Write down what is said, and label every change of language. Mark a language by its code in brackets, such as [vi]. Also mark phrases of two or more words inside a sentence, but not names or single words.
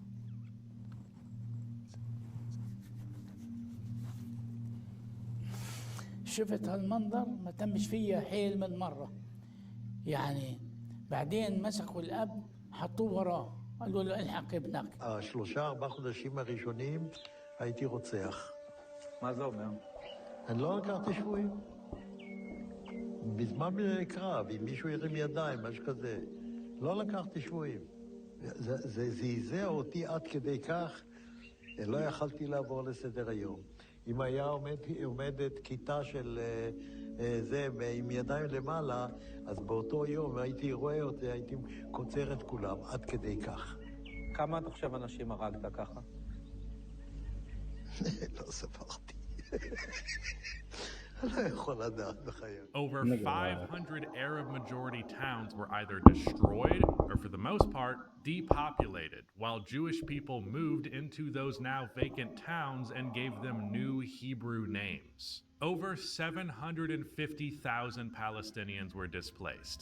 [ar] شفت هالمنظر ما تمش فيها حيل من مرة يعني بعدين مسكوا الأب حطوه وراه قالوا له الحق ابنك. [he] 3-4 חודשים הראשונים הייתי רוצח. מה זה אומר? אני לא לקחתי שבויים. בזמן קרב, אם מישהו ירים ידיים, משהו כזה, לא לקחתי שבויים. זה זעזע אותי עד כדי כך, לא יכלתי לעבור לסדר היום. אם היה עומדת כיתה של זה עם ידיים למעלה, אז באותו יום הייתי רואה אותי, הייתי קוצר את כולם, עד כדי כך. כמה אתה חושב אנשים הרגת ככה? לא ספרתי. אני לא יכול לדעת בחיי. [en] Over 500 Arab majority towns were either destroyed or for the most part depopulated, while Jewish people moved into those now vacant towns and gave them new Hebrew names. Over 750,000 Palestinians were displaced.